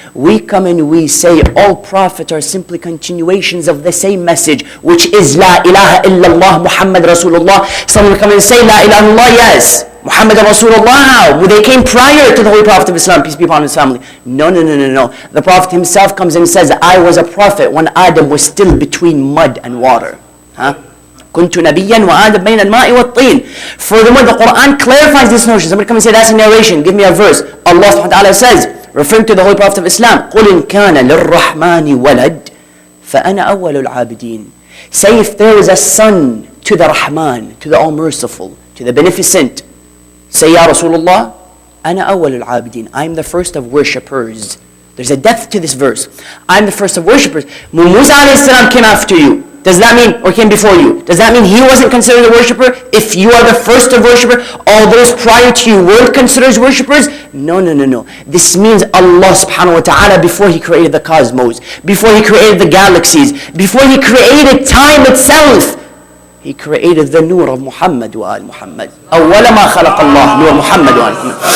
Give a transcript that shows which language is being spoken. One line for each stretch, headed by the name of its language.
English: We come and we say all prophets are simply continuations of the same message, which is
Arabic: La ilaha illallah Muhammad Rasulullah.
English: Someone will come and say La ilaha illallah, yes. Muhammad Rasulullah, how? Well, they came prior to the Holy Prophet of Islam, peace be upon his family. No. The Prophet himself comes and says, I was a prophet when Adam was still between mud and water.
Arabic: كنت نبيا وآدم بين الماء والطين.
English: Furthermore, the Quran clarifies this notion. Somebody come and say, that's a narration. Give me a verse. Allah subhanahu wa ta'ala says, referring to the Holy Prophet of Islam,
Arabic: قُلْ إِنْ كَانَ لِلرَّحْمَنِ وَلَدْ فَأَنَا أَوَّلُ الْعَابِدِينَ.
English: Say if there is a son to the Rahman, to the All-Merciful, to the Beneficent, say, Ya Rasulullah,
Arabic: أَنَا أَوَّلُ الْعَابِدِينَ.
English: I am the first of worshippers. There's a depth to this verse. I am the first of worshippers. Musa alayhi salam came after you. Does that mean, or came before you? Does that mean he wasn't considered a worshipper? If you are the first of worshipper, all those prior to you weren't considered as worshippers? No. This means Allah subhanahu wa ta'ala, before He created the cosmos, before He created the galaxies, before He created time itself, He created the nur of Muhammad wa al Muhammad.
Arabic: أول ما خلق الله نور محمد wa al Muhammad.